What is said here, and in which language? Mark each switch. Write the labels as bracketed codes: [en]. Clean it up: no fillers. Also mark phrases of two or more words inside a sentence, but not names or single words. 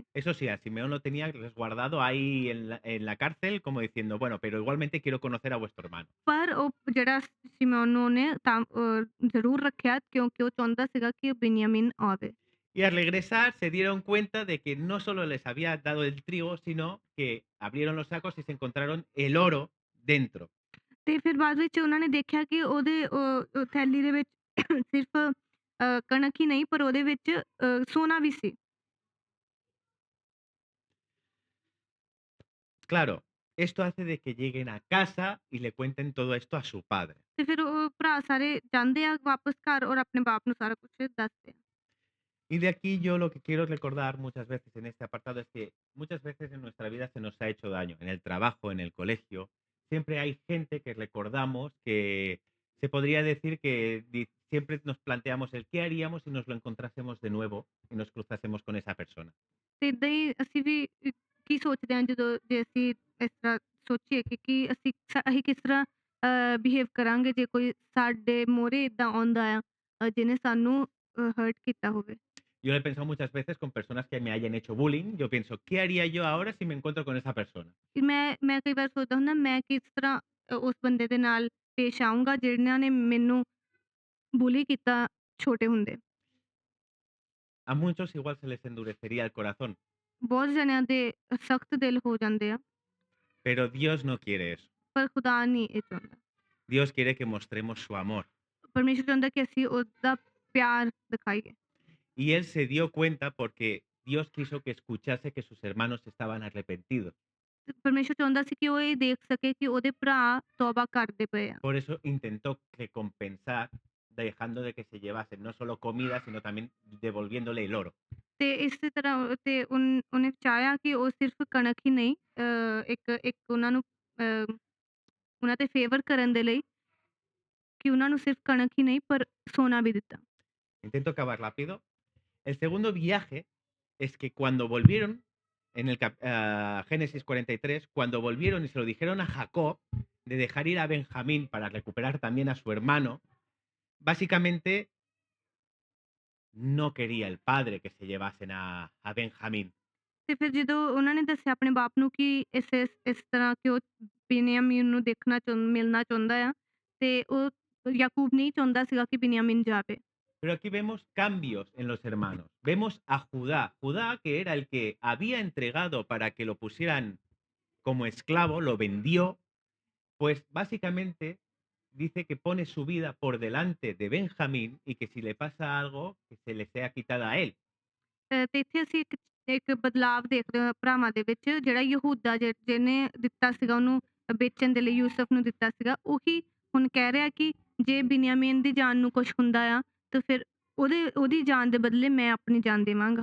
[es] Eso sí, a Simeón lo tenía resguardado ahí en la cárcel, como diciendo, bueno, pero igualmente quiero conocer a vuestro hermano. [pa] ਪਰ ਉਹ ਜਿਹੜਾ ਸ਼ਿਮੋਨ ਨੂੰ ਉਹਨੇ ਜ਼ਰੂਰ ਰੱਖਿਆ ਕਿਉਂਕਿ ਉਹ ਚਾਹੁੰਦਾ ਸੀਗਾ ਕਿ ਬਿਨਯਾਮੀਨ ਆਵੇ। [es] Y al regresar se dieron cuenta de que no solo les había dado el trigo, sino que abrieron los sacos y se encontraron el oro dentro. [pa] ਤੇ ਫਿਰ ਬਾਅਦ ਵਿੱਚ ਉਹਨਾਂ ਨੇ ਦੇਖਿਆ ਕਿ ਉਹਦੇ ਥੈਲੀ ਦੇ ਵਿੱਚ ਸਿਰਫ ਕਣਕ ਹੀ ਨਹੀਂ ਪਰ ਉਹਦੇ ਵਿੱਚ ਸੋਨਾ ਵੀ ਸੀ। [es] Claro, esto hace de que lleguen a casa y le cuenten todo esto a su padre. [pa] ਤੇ ਫਿਰ ਉਹ ਭਰਾ ਸਾਰੇ ਜਾਂਦੇ ਆ ਵਾਪਸ ਘਰ ਔਰ ਆਪਣੇ ਬਾਪ ਨੂੰ ਸਾਰਾ ਕੁਛ ਦੱਸਦੇ ਆ। [es] Y de aquí yo lo que quiero recordar muchas veces en este apartado es que muchas veces en nuestra vida se nos ha hecho daño, en el trabajo, en el colegio. Siempre hay gente que recordamos que Se podría decir que siempre nos planteamos el qué haríamos si nos lo encontrásemos de nuevo y nos cruzásemos con esa persona. [pa] ਤੇ ਏਦਾਂ ਹੀ ਅਸੀਂ ਵੀ ਕੀ ਸੋਚਦੇ ਹਾਂ ਜਦੋਂ ਜੇ ਅਸੀਂ ਇਸ ਤਰ੍ਹਾਂ ਸੋਚੀਏ ਕਿ ਅਸੀਂ ਕਿਸ ਤਰ੍ਹਾਂ ਬਿਹੇਵ ਕਰਾਂਗੇ ਜੇ ਕੋਈ ਸਾਡੇ ਮੂਹਰੇ ਏਦਾਂ ਆਉਂਦਾ ਆ ਜਿਹਨੇ ਸਾਨੂੰ ਹਰਟ ਕੀਤਾ ਹੋਵੇ। [es] Yo lo he pensado muchas veces con personas que me hayan hecho bullying. Yo pienso, ¿qué haría yo ahora si me encuentro con esa persona? [pa] ਕਿ ਮੈਂ ਕਈ ਵਾਰ ਸੋਚਦਾ ਹੁੰਦਾ ਮੈਂ ਕਿਸ ਤਰ੍ਹਾਂ ਉਸ ਬੰਦੇ ਦੇ ਨਾਲ ਪੇਸ਼ ਆਊਂਗਾ ਜਿਨ੍ਹਾਂ ਨੇ ਮੈਨੂੰ ਬੁਲੀ ਕੀਤਾ ਛੋਟੇ ਹੁੰਦੇ। [es] A muchos igual se les endurecería el corazón, [pa] ਬਹੁਤ ਜਣਿਆਂ ਦੇ ਸਖਤ ਦਿਲ ਹੋ ਜਾਂਦੇ ਆ, [es] pero Dios no quiere eso. [pa] ਪਰ ਖੁਦਾ ਨਹੀਂ ਇਹ ਚਾਹੁੰਦਾ। [es] Dios quiere que mostremos su amor. [pa] ਪਰਮੇਸ਼ਰ ਚਾਹੁੰਦਾ ਕਿ ਅਸੀਂ ਉਹਦਾ ਪਿਆਰ ਦਿਖਾਈਏ। [es] Y él se dio cuenta porque Dios quiso que escuchase que sus hermanos estaban arrepentidos. [pa] ਤੇ ਪਰਮੇਸ਼ਰ ਚਾਹੁੰਦਾ ਸੀ ਕਿ ਉਹ ਇਹ ਦੇਖ ਸਕੇ ਕਿ ਉਹਦੇ ਭਰਾ ਤੌਬਾ ਕਰਦੇ ਪਏ ਆ। [es] Por eso intentó recompensar dejando de que se llevasen no solo comida, sino también devolviéndole el oro. [pa] ਤੇ ਇਸੇ ਤਰ੍ਹਾਂ ਤੇ ਉਹਨੇ ਚਾਹਿਆ ਕਿ ਉਹ ਸਿਰਫ ਕਣਕ ਹੀ ਨਹੀਂ ਇੱਕ ਇੱਕ ਉਹਨਾਂ ਨੂੰ ਉਹਨਾਂ ਤੇ ਫੇਵਰ ਕਰਨ ਦੇ ਲਈ ਕਿ ਉਹਨਾਂ ਨੂੰ ਸਿਰਫ ਕਣਕ ਹੀ ਨਹੀਂ ਪਰ ਸੋਨਾ ਵੀ ਦਿੱਤਾ। [es] Intento acabar rápido. El segundo viaje es que cuando volvieron, en el Génesis 43, cuando volvieron y se lo dijeron a Jacob de dejar ir a Benjamín para recuperar también a su hermano, básicamente no quería el padre que se llevasen a Benjamín. [pa] ਤੇ ਫਿਰ ਜਦੋਂ ਉਹਨਾਂ ਨੇ ਦੱਸਿਆ ਆਪਣੇ ਬਾਪ ਨੂੰ ਕਿ ਇਸ ਤਰ੍ਹਾਂ ਕਿ ਉਹ ਬਿਨਯਾਮੀਨ ਨੂੰ ਮਿਲਣਾ ਚਾਹੁੰਦਾ ਆ ਤੇ ਉਹ ਯਾਕੂਬ ਨਹੀਂ ਚਾਹੁੰਦਾ ਸੀਗਾ ਕਿ ਬਿਨਯਾਮੀਨ ਜਾਵੇ। [es] Pero aquí vemos cambios en los hermanos. Vemos a Judá. Judá, que era el que había entregado para que lo pusieran como esclavo, lo vendió, pues básicamente dice que pone su vida por delante de Benjamín y que si le pasa algo, que se le sea quitada a él. [pa] ਤੇ ਇੱਥੇ ਅਸੀਂ ਇੱਕ ਬਦਲਾਵ ਦੇਖਦੇ ਹਾਂ ਭਰਾਵਾਂ ਦੇ ਵਿੱਚ ਜਿਹੜਾ ਯਹੂਦਾ ਜਿਹਨੇ ਦਿੱਤਾ ਸੀਗਾ ਉਹਨੂੰ ਵੇਚਣ ਦੇ ਲਈ ਯੂਸਫ ਨੂੰ ਦਿੱਤਾ ਸੀਗਾ ਉਹੀ ਹੁਣ ਕਹਿ ਰਿਹਾ ਕਿ ਜੇ ਬਿਨਯਾਮੀਨ ਦੀ ਜਾਨ ਨੂੰ ਕੁਛ ਹੁੰਦਾ ਆ ਤਾਂ ਫਿਰ ਉਹਦੀ ਜਾਨ ਦੇ ਬਦਲੇ ਮੈਂ ਆਪਣੀ ਜਾਨ ਦੇਵਾਂਗਾ।